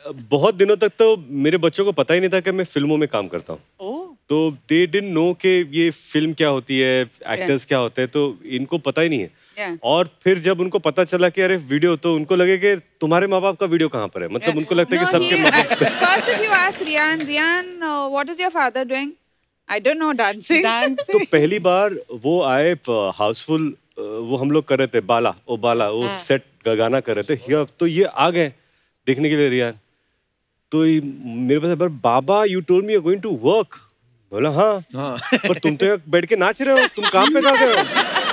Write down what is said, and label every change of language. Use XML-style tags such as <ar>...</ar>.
<hi>और बहुत दिनों तक तो मेरे बच्चों को पता ही नहीं था कि मैं फिल्मों में काम करता हूँ। तो</hi> <en>they didn't know</en> <hi>कि ये फिल्म क्या होती है, एक्टर्स क्या होते हैं, तो इनको पता ही नहीं है। और फिर जब उनको पता चला कि अरे वीडियो, तो उनको लगे कि तुम्हारे माँ बाप का वीडियो कहाँ पर है, मतलब उनको लगता है कि सबके माँ बाप।</hi> <en>First if you ask Rian, what is your father doing? I don't know, dancing.</en> <hi>तो पहली बार वो आए हाउसफुल, वो हम लोग कर रहे थे बाला वो सेट गाना कर रहे थे, तो ये आ गए देखने के लिए रियान। तो मेरे पास बाबा</hi> <en>you told me you are going to work,</en> <hi>बोला हाँ पर तुम तो बैठ के नाच रहे हो, तुम काम पे जा रहे हो।</hi>